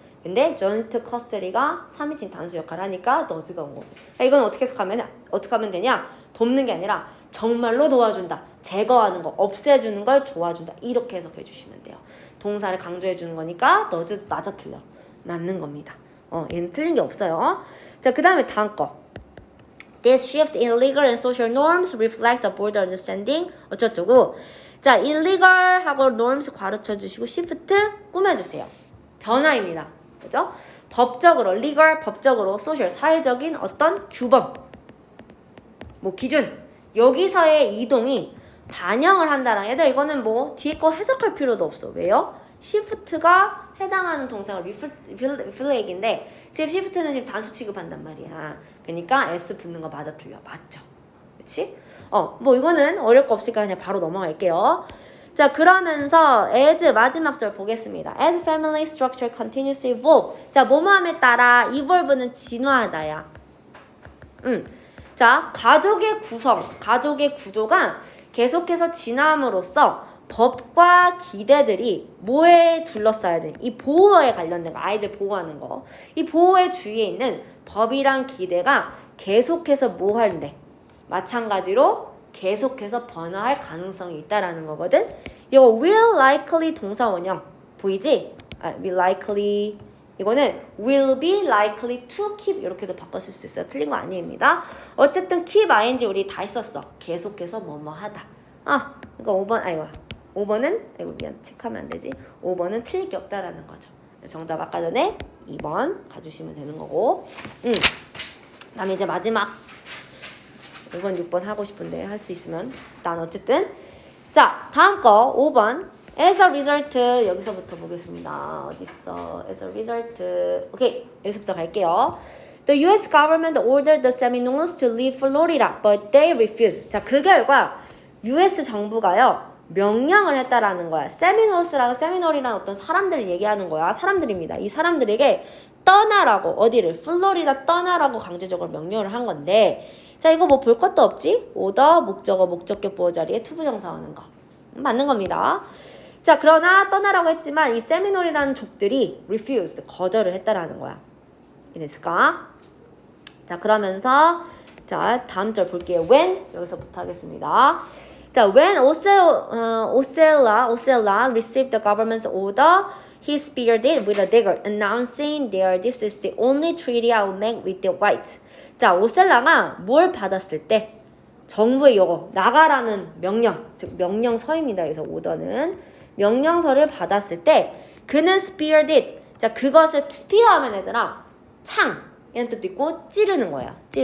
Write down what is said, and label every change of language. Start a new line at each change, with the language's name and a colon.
Korean: 근데 joint custody가 3인칭 단수 역할을 하니까 does가 온 거고. 이건 어떻게 하면 되냐? 돕는 게 아니라 정말로 도와준다. 제거하는 거, 없애주는 걸 도와준다. 이렇게 해석해 주시면 돼요. 동사를 강조해 주는 거니까 does 맞아 틀려. 맞는 겁니다. 얘는 틀린 게 없어요. 자, 그 다음에 다음 거.
English: This shift in legal and social norms reflects a broader understanding.
Korean: 어쩌고. 자, illegal하고 norms 가르쳐 주시고 shift 꾸며주세요. 변화입니다. 그죠? 법적으로, legal, 법적으로, social, 사회적인 어떤 규범, 뭐 기준, 여기서의 이동이 반영을 한다랑 얘들 이거는 뭐 뒤에 거 해석할 필요도 없어. 왜요? shift가 해당하는 동사가 reflect인데 지금 shift는 지금 단수 취급한단 말이야. 그러니까 s 붙는 거 맞아 틀려. 맞죠? 그치? 뭐 이거는 어려울 거 없으니까 그냥 바로 넘어갈게요. 자, 그러면서 as 마지막 절 보겠습니다.
English: As family structure continues to evolve.
Korean: 자, 뭐뭐함에 따라 evolve는 진화하다야. 자, 가족의 구성, 가족의 구조가 계속해서 진화함으로써 법과 기대들이 뭐에 둘러싸야 돼? 이 보호에 관련된 거, 아이들 보호하는 거. 이 보호의 주위에 있는 법이랑 기대가 계속해서 뭐 하는데? 마찬가지로 계속해서 변화할 가능성이 있다라는 거거든. 이거 will likely 동사 원형 보이지? will likely 이거는
English: will be likely to keep
Korean: 이렇게도 바꿨을 수 있어요. 틀린 거 아닙니다. 어쨌든 keep ing 우리 다 했었어. 계속해서 뭐뭐 하다. 그러니까 5번은 미안 체크하면 안 되지. 5번은 틀릴 게 없다라는 거죠. 정답 아까 전에 2번 가주시면 되는 거고. 그다음에 이제 마지막 5번, 6번 하고 싶은데 할 수 있으면 난 어쨌든 자, 다음 거 5번 as a result 여기서부터 보겠습니다. 어딨어? as a result 오케이, 여기서부터 갈게요.
English: The U.S. government ordered the Seminoles to leave Florida, but they refused.
Korean: 자, 그 결과 U.S. 정부가요 명령을 했다라는 거야. 세미놀이라는 어떤 사람들을 얘기하는 거야. 사람들입니다. 이 사람들에게 떠나라고, 어디를? 플로리다 떠나라고 강제적으로 명령을 한 건데, 자, 이거 뭐 볼 것도 없지? 오더, 목적어, 목적격 보호 자리에 투부정사하는 거. 맞는 겁니다. 자, 그러나 떠나라고 했지만 이 세미놀이라는 족들이 refused, 거절을 했다라는 거야. 이해됐을까? 자, 그러면서 자, 다음 절 볼게요. when 여기서부터 하겠습니다. 자,
English: when Ocella received the government's order, he speared it with a dagger, announcing that this is the only treaty I will make with the whites.
Korean: 자, 오셀라가 뭘 받았을 때 정부의 요거 나가라는 명령, 즉 명령서입니다. 그래서 오더는 명령서를 받았을 때 그는
English: speared it.
Korean: 자, 그것을 spear하면 얘들아 창 이런 뜻도 있고 찌르는 거야.